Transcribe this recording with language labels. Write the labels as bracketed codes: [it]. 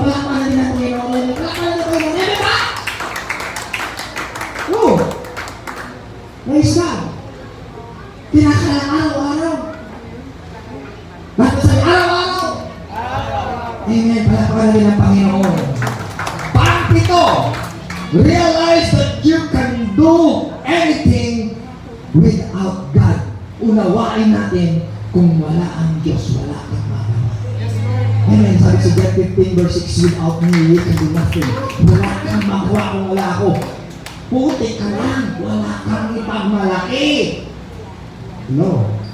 [tl] Palakpakan natin ang Panginoon. Palakpakan natin ang Panginoon. Eme ba? Oo. Praise God. Kinakailangan araw-araw. Bakit sabi araw-araw? Amen. Palakpakan natin ang Panginoon. [en] Pang-pito, realize that you can do anything without God. [tl] Unawain natin kung wala ang Diyos, wala kang magawa. Amen. Sabi sa John 15 verse 6, [en] without me, you can do nothing. [tl] Wala kang magawa kung wala ako. Puti ka lang, wala kang ipagmalaki. No.